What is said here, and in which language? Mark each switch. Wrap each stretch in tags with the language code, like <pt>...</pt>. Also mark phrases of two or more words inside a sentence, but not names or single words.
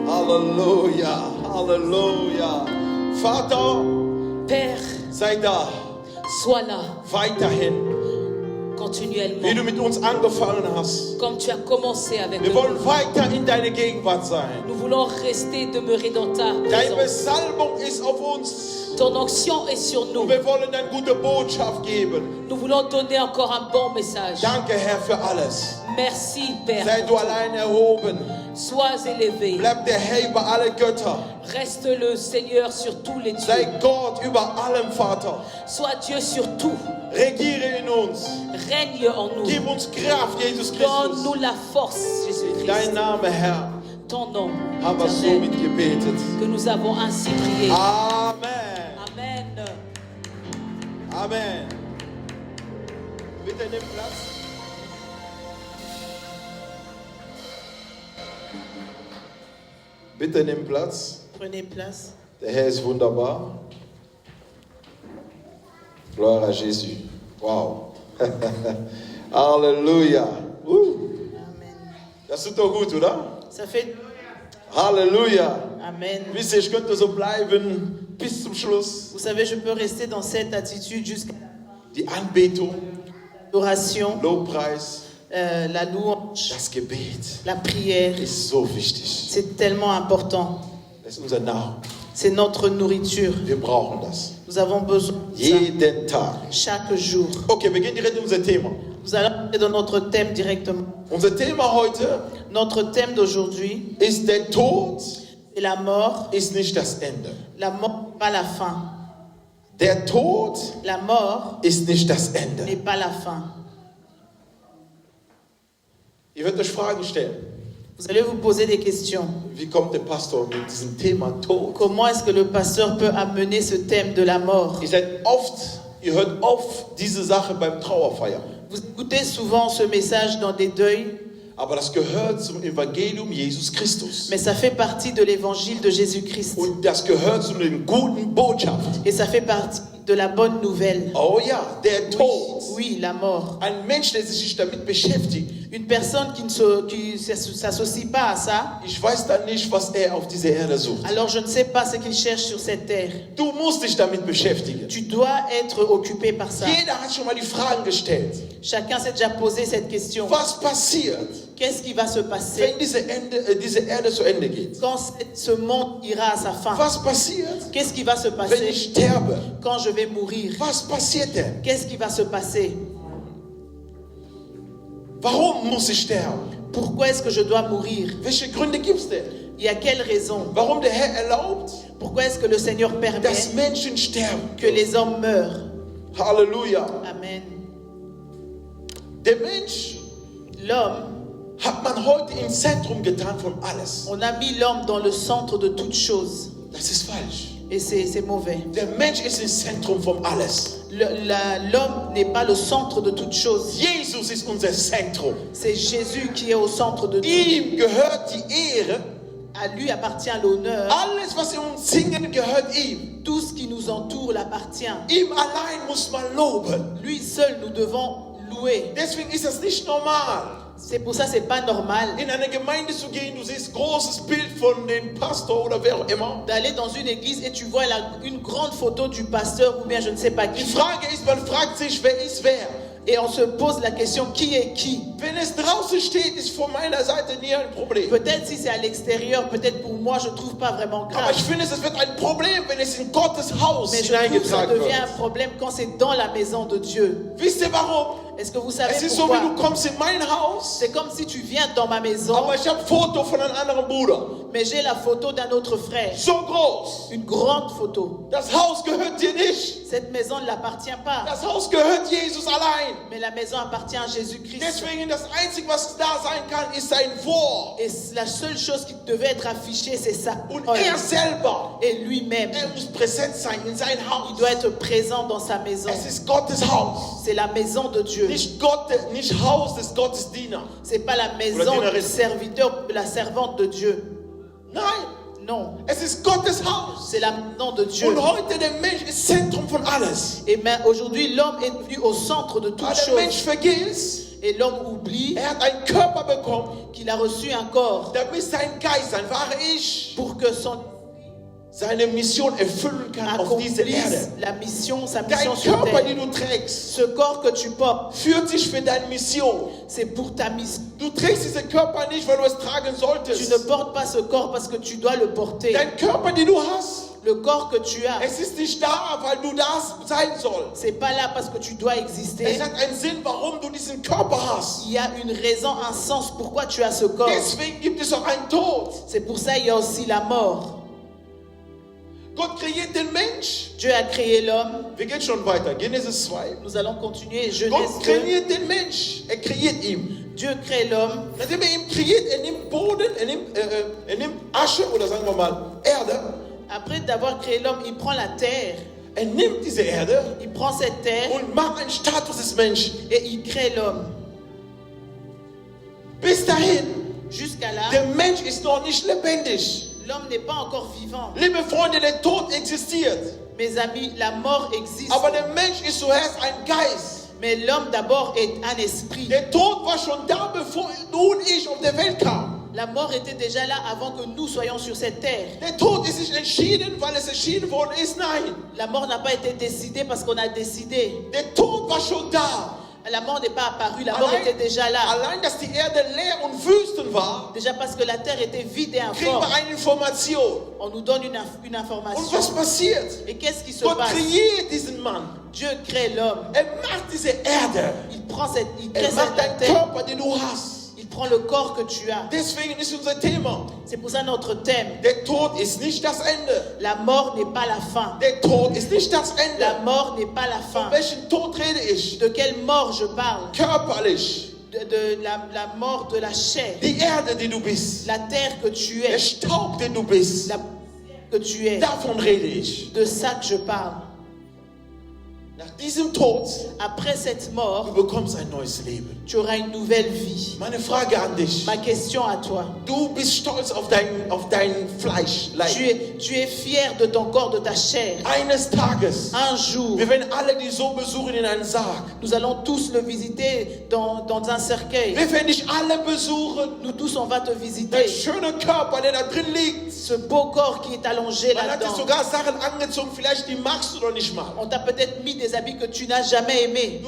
<de>Halleluja, Halleluja. Vater,</de> <fr>Père,</fr> <de>sei da,</de> <fr>sois là</fr> <de>weiterhin,</de> <fr>continuellement,</fr> <de>wie du mit uns angefangen hast.</de> <fr>comme tu as commencé avec</fr> <de>Wir</de> <fr>nous.</fr> <de>wollen weiter in deine Gegenwart sein.</de> <fr>Nous voulons rester, demeurer dans ta</fr> <de>Deine</de> <fr>présence.</fr> <de>Besalbung ist auf uns.</de> <fr>Ton onction est sur nous.</fr> <de>Und wir wollen eine gute Botschaft geben.</de> <fr>Nous voulons donner encore un bon message.</fr> <de>Danke, Herr, für alles.</de> <fr>Merci, Père.</fr> <de>Sei du allein erhoben.</de> <fr>Sois élevé.</fr> <de>Bleib der Herr über alle Götter.</de> <fr>Reste le Seigneur sur tous les</fr> <de>Sei</de> <fr>dieux.</fr> <de>Gott über allem, Vater.</de> <fr>Sois Dieu sur tout.</fr> <de>Regiere in uns.</de> <fr>Règne en nous.</fr> <de>Gib uns Kraft, Jesus Christus.</de> <fr>Donne-nous la force,</fr> <de>Dein</de> <fr>Jésus-Christ.</fr> <de>Name, Herr,</de> <fr>Ton nom</fr> <de>haben wir so</de> <fr>éternel,</fr> <de>mitgebetet.</de> <fr>que nous avons ainsi prié. Amen. Amen.</fr> <de>Amen. Bitte nimm Platz. Bitte nimm Platz.</de> <fr>Prenez place.</fr> <de>Der Herr ist wunderbar.</de> <fr>Gloire à Jésus.</fr> <de>Wow. Halleluja. Amen. Das tut doch gut, oder?</de> <fr>Ça fait Halleluja. Amen.</fr> <de>Wisst ihr, ich könnte so bleiben bis zum Schluss.</de> <fr>Vous savez, je peux rester dans cette attitude jusqu'à</fr> <de>Die Anbetung,</de> <fr>l'adoration,</fr> <de>Lobpreis,</de> <fr>la louange,</fr> <de>das Gebet</de> <fr>la prière.</fr> <de>ist so wichtig.</de> <fr>C'est tellement important.</fr> <de>Das ist unser Nahrung.</de> <fr>C'est notre nourriture.</fr> <de>Wir brauchen das.</de> <fr>Nous avons besoin de ça</fr> <de>Jeden Tag.</de> <fr>chaque jour.</fr> <de>Okay, wir gehen direkt in unser Thema.</de> <fr>Nous allons entrer dans notre thème directement.</fr> <de>Unser Thema heute</de> <fr>Notre thème d'aujourd'hui</fr> <de>ist: Der Tod</de> <fr>est la mort.</fr> <de>ist nicht das Ende.</de> <fr>La mort n'est pas la fin.</fr> <de>Der Tod</de> <fr>La mort</fr> <de>ist nicht das Ende.</de> <fr>n'est pas la fin.</fr> <de>Ihr werdet euch Fragen stellen.</de> <fr>Vous allez vous poser des questions.</fr> <de>Wie kommt der Pastor mit diesem Thema Tod?</de> <fr>Comment est-ce que le pasteur peut amener ce thème de la mort?</fr> <de>Ihr hört oft diese Sache beim Trauerfeiern.</de> <fr>Vous écoutez souvent ce message dans des deuils,</fr> <de>Aber das gehört zum Evangelium Jesus Christus.</de> <fr>mais ça fait partie de l'évangile de Jésus-Christ.</fr> <de>Und das gehört zu den guten Botschaft.</de> <fr>Et ça fait partie de la bonne nouvelle.</fr> <de>Oh ja, der Tod.</de> <fr>Oui, la mort.</fr> <de>Ein Mensch, der sich damit beschäftigt.</de> <fr>Une personne qui ne s'associe pas à ça,</fr> <de>Ich weiß dann nicht, was auf dieser Erde sucht.</de> <fr>alors je ne sais pas ce qu'il cherche sur cette terre.</fr> <de>Du musst dich damit beschäftigen.</de> <fr>Tu dois être occupé par ça.</fr> <de>Jeder hat schon mal die Fragen gestellt.</de> <fr>Chacun s'est déjà posé cette question.</fr> <de>Was passiert,</de> <fr>Qu'est-ce qui va se passer</fr> <de>wenn diese Erde zu Ende geht?</de> <fr>quand ce monde ira à sa fin?</fr> <de>Was passiert,</de> <fr>Qu'est-ce qui va se</fr> <de>wenn</de> <fr>passer</fr> <de>ich sterbe?</de> <fr>quand je vais mourir?</fr> <de>Was passiert denn?</de> <fr>Qu'est-ce qui va se passer?</fr> <de>Warum muss ich sterben?</de> <fr>Pourquoi est-ce que je dois mourir?</fr> <de>Welche Gründe gibt es denn?</de> <fr>Il y a quelle raison?</fr> <de>Warum der Herr erlaubt,</de> <fr>Pourquoi est-ce que le Seigneur permet</fr> <de>dass Menschen sterben?</de> <fr>que les hommes meurent? Halleluja. Amen.</fr> <de>Der Mensch</de> <fr>L'homme,</fr> <de>hat man heute im Zentrum getan von alles.</de> <fr>on a mis l'homme dans le centre de toutes choses.</fr> <de>Das ist falsch.</de> <fr>Et c'est mauvais.</fr> <de>Der Mensch ist im Zentrum von alles.</de> <fr>L'homme n'est pas le centre de toutes choses.</fr> <de>Jesus ist unser Zentrum.</de> <fr>C'est Jésus qui est au centre de tout.</fr> <de>Ihm gehört die Ehre.</de> <fr>À lui appartient l'honneur.</fr> <de>Alles, was wir uns singen, gehört ihm.</de> <fr>Tout ce qui nous entoure l'appartient.</fr> <de>Ihm allein muss man loben.</de> <fr>Lui seul nous devons louer.</fr> <de>Deswegen ist das nicht normal,</de> <fr>C'est pour ça c'est pas normal</fr> <de>in eine Gemeinde zu gehen. Du siehst großes Bild von dem Pastor oder wer auch immer.</de> <fr>d'aller dans une église et tu vois une grande photo du pasteur ou bien je ne sais pas</fr> <de>Die</de> <fr>qui.</fr> <de>Frage ist, man fragt sich, wer ist wer?</de> <fr>Et on se pose la question qui est qui?</fr> <de>Wenn es draußen steht, ist von meiner Seite nie ein Problem.</de> <fr>Peut-être si c'est à l'extérieur, peut-être pour moi je trouve pas vraiment</fr> <de>Aber</de> <fr>grave.</fr> <de>ich finde, es wird ein Problem, wenn es in Gottes Haus</de> <fr>Mais je trouve que ça</fr> <de>hineingetragen</de> <fr>devient</fr> <de>wird.</de> <fr>un problème quand c'est dans la maison de Dieu.</fr> <de>Wisst ihr warum?</de> <fr>Est-ce que vous savez</fr> <de>Es ist so, wie</de> <fr>pourquoi?</fr> <de>du kommst in mein Haus,</de> <fr>C'est comme si tu viens dans ma maison,</fr> <de>aber ich habe ein Foto von einem anderen Bruder.</de> <fr>mais j'ai la photo d'un autre frère.</fr> <de>So groß.</de> <fr>Une grande photo.</fr> <de>Das Haus gehört dir nicht.</de> <fr>Cette maison ne l'appartient pas,</fr> <de>Das Haus gehört Jesus allein.</de> <fr>mais la maison appartient à Jésus-Christ.</fr> <de>Deswegen, das Einzige, was da sein kann, ist sein Wort.</de> <fr>Et la seule chose qui devait être affichée, c'est sa</fr> <de>Und</de> <fr>parole.</fr> <de>selber,</de> <fr>Et lui-même,</fr> <de>muss präsent sein in sein</de> <fr>il</fr> <de>Haus.</de> <fr>doit être présent dans sa maison.</fr> <de>Es ist Gottes Haus.</de> <fr>C'est la maison de Dieu.</fr> <de>Nicht Haus des Gottesdieners.</de> <fr>C'est pas la maison du serviteur, de la servante de Dieu.</fr> <de>Nein,</de> <fr>Non,</fr> <de>es ist Gottes Haus.</de> <fr>c'est la maison de Dieu.</fr> <de>Und heute der Mensch ist Zentrum von alles.</de> <fr>Et aujourd'hui, l'homme est venu au centre de toutes</fr> <de>Aber der Mensch</de> <fr>choses.</fr> <de>vergisst,</de> <fr>Et l'homme oublie</fr> <de>hat einen Körper bekommen,</de> <fr>qu'il a reçu un corps</fr> <de>damit sein Geist, sein wahrer Ich,</de> <fr>pour que son</fr> <de>seine Mission erfüllen kann auf dieser Erde.</de> <fr>accomplisse la mission, sa</fr> <de>Dein</de> <fr>mission sur</fr> <de>Körper,</de> <fr>terre.</fr> <de>den du trägst,</de> <fr>Ce corps que tu portes,</fr> <de>führt dich für deine Mission.</de> <fr>c'est pour ta mission.</fr> <de>Du trägst diesen Körper nicht, weil du es tragen</de> <fr>Tu</fr> <de>solltest.</de> <fr>ne portes pas ce corps parce que tu dois le porter.</fr> <de>Dein Körper, den du hast,</de> <fr>Le corps que tu as,</fr> <de>es ist nicht da, weil du das sein sollst.</de> <fr>c'est pas là parce que tu dois exister.</fr> <de>Es hat einen Sinn, warum du diesen Körper hast.</de> <fr>Il y a une raison, un sens pourquoi tu as ce corps.</fr> <de>Deswegen gibt es auch einen Tod.</de> <fr>C'est pour ça qu'il y a aussi la mort.</fr> <de>Gott kreiert den Mensch.</de> <fr>Dieu a créé l'homme.</fr> <de>Wir gehen schon weiter. Genesis 2.</de> <fr>Nous allons continuer. Genèse</fr> <de>Gott</de> <fr>2.</fr> <de>kreiert den Mensch. Er kreiert ihn.</de> <fr>Dieu crée l'homme.</fr> <de>Nachdem er ihn kreiert, er nimmt Boden, er nimmt Asche oder sagen wir mal Erde.</de> <fr>Après d'avoir créé l'homme, il prend la terre.</fr> <de>Er nimmt diese Erde</de> <fr>Il prend cette terre</fr> <de>und macht einen Status des Menschen.</de> <fr>et il crée l'homme.</fr> <de>Bis dahin,</de> <fr>Jusqu'à là,</fr> <de>der Mensch ist noch nicht lebendig.</de> <fr>l'homme n'est pas encore vivant.</fr> <de>Liebe Freunde, der Tod existiert.</de> <fr>Mes amis, la mort existe.</fr> <de>Aber der Mensch ist zuerst ein Geist.</de> <fr>Mais l'homme d'abord est un esprit.</fr> <de>Der Tod war schon da, bevor du und ich auf der Welt kamen.</de> <fr>La mort était déjà là avant que nous soyons sur cette terre.</fr> <de>Der Tod ist nicht entschieden, weil es entschieden worden ist. Nein.</de> <fr>La mort n'a pas été décidée parce qu'on a décidé.</fr> <de>Der Tod war schon da.</de> <fr>La mort n'est pas apparue, la mort était déjà là.</fr> <de>Allein, dass die Erde leer und Wüsten war,</de> <fr>Déjà parce que la terre était vide et</fr> <de>kriegen</de> <fr>informe.</fr> <de>wir eine Information.</de> <fr>On nous donne une</fr> <de>Und</de> <fr>information.</fr> <de>was passiert?</de> <fr>Et qu'est-ce qui se</fr> <de>Gott</de> <fr>passe?</fr> <de>kreiert diesen Mann.</de> <fr>Dieu crée l'homme.</fr> <de>Er macht diese Erde.</de> <fr>Il crée</fr> <de>Er macht</de> <fr>cette</fr> <de>deinen</de> <fr>terre.</fr> <de>Körper, den du hast.</de> <fr>Il prend le corps que tu as.</fr> <de>Deswegen ist unser Thema.</de> <fr>C'est pour ça notre thème.</fr> <de>Der Tod ist nicht das Ende.</de> <fr>La mort n'est pas la fin.</fr> <de>Der Tod ist nicht das Ende.</de> <fr>La mort n'est pas la fin.</fr> <de>Von welchem Tod rede ich?</de> <fr>De quelle mort je parle?</fr> <de>Körperlich.</de> <fr>De la mort de la chair.</fr> <de>Die Erde, die du bist.</de> <fr>La terre que tu</fr> <de>Der</de> <fr>es.</fr> <de>Staub, den du bist.</de> <fr>La poussière que tu es.</fr> <de>Davon rede ich.</de> <fr>De ça que je parle.</fr> <de>Nach diesem Tod,</de> <fr>Après cette</fr> <de>du</de> <fr>mort,</fr> <de>bekommst ein neues Leben.</de> <fr>tu auras une nouvelle vie.</fr> <de>Meine Frage an dich.</de> <fr>Ma question à toi.</fr> <de>Du bist stolz auf dein Fleisch.</de> <fr>Tu es fier de ton corps, de ta chair.</fr> <de>Eines Tages,</de> <fr>Un jour,</fr> <de>wir werden alle die so besuchen in einem Sarg.</de> <fr>nous allons tous le visiter dans un cercueil.</fr> <de>Wir werden dich alle besuchen.</de> <fr>Nous tous, on va te</fr> <de>Dein</de> <fr>visiter.</fr> <de>schöner Körper, der da drin liegt.</de> <fr>Ce beau corps qui est allongé</fr> <de>Man hat dir</de> <fr>là-dedans.</fr> <de>sogar Sachen angezogen, vielleicht die magst du doch nicht mal.</de> <fr>On t'a peut-être mis des habits que tu n'as jamais aimés.</fr>